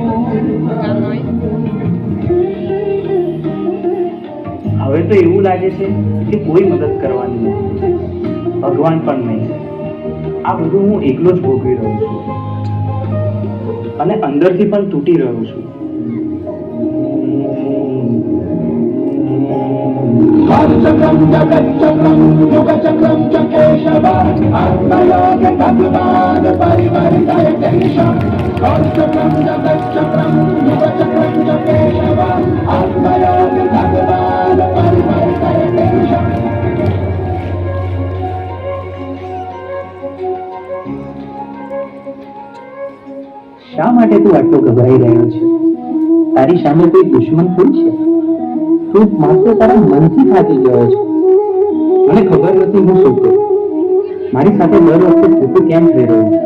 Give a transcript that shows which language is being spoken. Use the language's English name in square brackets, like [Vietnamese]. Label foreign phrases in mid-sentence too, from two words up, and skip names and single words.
[Gujarati] હવે તો એવું લાગે છે કે કોઈ મદદ કરવાની નથી, ભગવાન પણ નહીં. આ બધું હું એકલો જ ભોગવી રહ્યો છું અને અંદરથી પણ તૂટી રહ્યો છું. [Sanskrit] चक्रम जगत चक्रम युग चक्रम च केशव आत्मयोग भगवान परिवर्तय देशम. चक्रम जगत चक्रम युग चक्रम च केशव आत्मयोग भगवान परिवर्तय देशम. [Gujarati] શા માટે તું આટલો ગભરાઈ રહ્યો છે? તારી સામે કોઈ દુશ્મન કોઈ છે? તું માત્ર તારા મનથી થાકી ગયો છે. મને ખબર નથી હું શું કરું. મારી સાથે દર વખતે ખોટું કેમ થઈ રહ્યું છે?